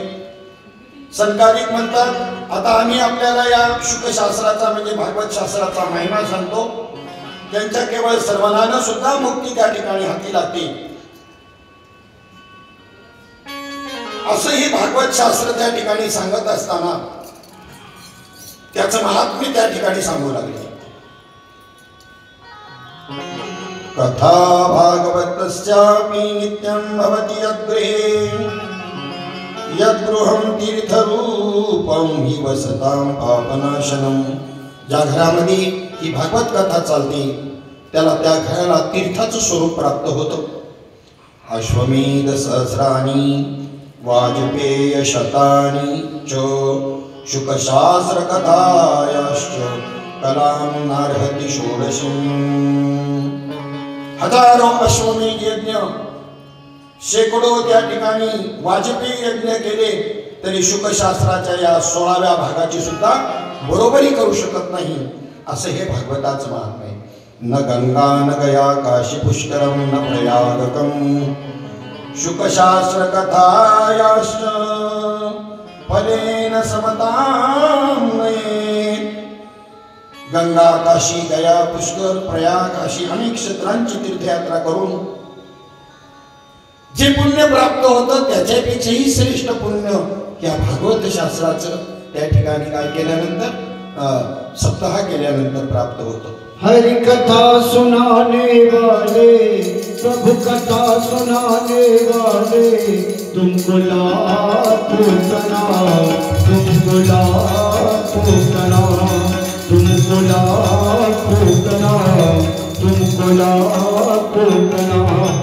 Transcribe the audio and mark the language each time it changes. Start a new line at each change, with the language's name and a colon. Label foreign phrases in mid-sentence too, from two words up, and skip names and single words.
Marathi: सनकादिक म्हणतात आता आम्ही आपल्याला या शुकशास्त्राचा म्हणजे भागवत शास्त्राचा महिमा सांगतो। त्यांच्या केवळ सर्वांना सुद्धा मुक्ती त्या ठिकाणी हाती लागते असं हे भागवत शास्त्र त्या ठिकाणी सांगत असताना त्याचं महात्म्य त्या ठिकाणी सांगू लागले।
Sanskrit: कथा भागवतस्यापि नित्यं भवति यद्गृहे यद्गृहं तीर्थरूपं हि वसतां पापनाशनम।
Marathi: ज्या घरामध्ये ही भागवत कथा चालते त्याला त्या घराला तीर्थाचं स्वरूप प्राप्त होतं।
Sanskrit: अश्वमेध सहस्राणि वाजपेय शतानि च शुकशास्त्र कथायाश्च कलां नार्हति षोडशीम्।
Marathi: हजारो अश्वमेध यज्ञ, शेकडो त्या ठिकाणी वाजपेयी यज्ञ केले तरी शुकशास्त्राच्या या 16व्या भागाची सुद्धा बरोबरी करू शकत नाही असं हे भागवताचं महात्म्य आहे।
Sanskrit: न गंगा न गया काशी पुष्करम न प्रयागकम शुकशास्त्र कथायाश्च फलेन समतां नयेत्।
Marathi: गंगा, काशी, गया, पुष्कर, प्रयाग अशी अनेक क्षेत्रांची तीर्थयात्रा करून जे पुण्य प्राप्त होतं त्याच्यापेक्षाही श्रेष्ठ पुण्य या भागवत शास्त्राचं त्या ठिकाणी काय केल्यानंतर सप्ताह केल्यानंतर प्राप्त होतं।
Hindi: हरि कथा सुनाने वाले, प्रभु कथा सुनाने वाले, तुमको लाखों सलाम, तुमको लाखों सलाम। तुमको लाखों प्रणाम, तुमको लाखों प्रणाम।